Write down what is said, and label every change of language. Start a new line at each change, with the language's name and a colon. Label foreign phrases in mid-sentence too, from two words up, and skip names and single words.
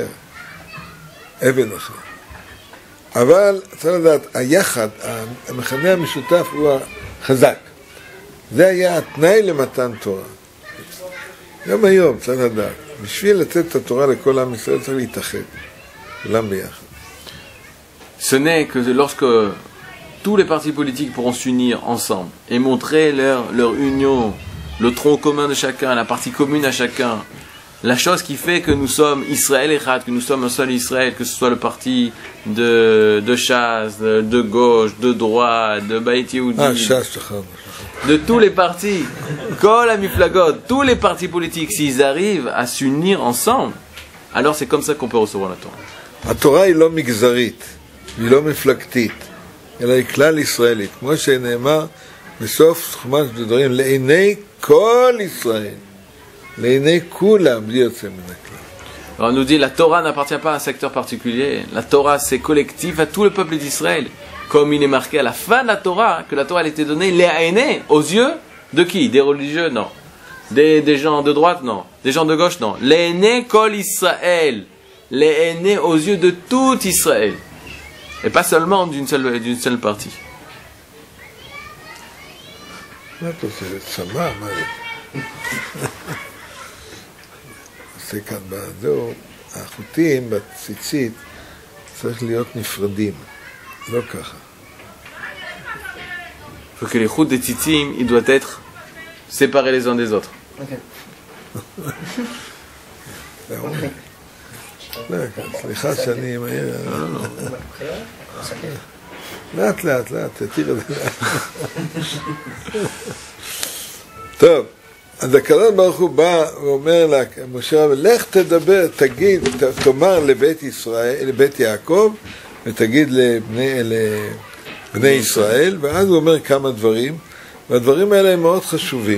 Hebrew: אבן אחר. אבל, צריך לדעת, היחד, המכנה המשותף הוא החזק. זה היה התנאי למתן תורה. גם היום, צריך לדעת. בשביל לתת את התורה לכל עם ישראל צריך להתאחד. כולם ביחד.
French: Ce n'est que lorsque tous les partis politiques pourront s'unir ensemble et montrer leur union, le tronc commun de chacun, la partie commune à chacun, la chose qui fait que nous sommes
Hebrew: ישראל אחד,
French: que nous sommes un seul Israël, que ce soit le parti de Shas, de gauche, de droite, de Beit Yehudi, de tous les partis,
Hebrew: כל המפלגות,
French: tous les partis politiques, s'ils arrivent à s'unir ensemble, alors c'est comme ça qu'on peut recevoir la Torah.
Hebrew: התורה היא לא מגזרית, היא לא מפלגתית, אלא היא כלל ישראלית. כמו שנאמר בסוף חומש דברים, לעיני כל ישראל, לעיני כולם, בלי יוצא מן הכלל.
French: Alors on nous dit, la Torah n'appartient pas à un secteur particulier. La Torah, c'est collectif à tout le peuple d'Israël. Comme il est marqué à la fin de la Torah, que la Torah elle était donnée, les aux yeux de qui? Des religieux? Non. Des gens de droite? Non. Des gens de gauche? Non.
Hebrew: Les כל ישראל.
French: Les aux yeux de tout Israël. Et pas seulement d'une seule partie.
Hebrew: זה כאן בזהו, החוטים בציצית צריך להיות נפרדים, לא ככה.
French: Faut que les routes des tzitzim, ils doivent être séparés les uns des autres.
Hebrew: סליחה שאני מהיר. לאט לאט, תתיר את זה לאט. טוב, אז הקדוש ברוך הוא בא ואומר למשה רבנו, לך תדבר, תגיד, תאמר לבית ישראל, לבית יעקב, ותגיד לבני ישראל, ואז הוא אומר כמה דברים, והדברים האלה הם מאוד חשובים.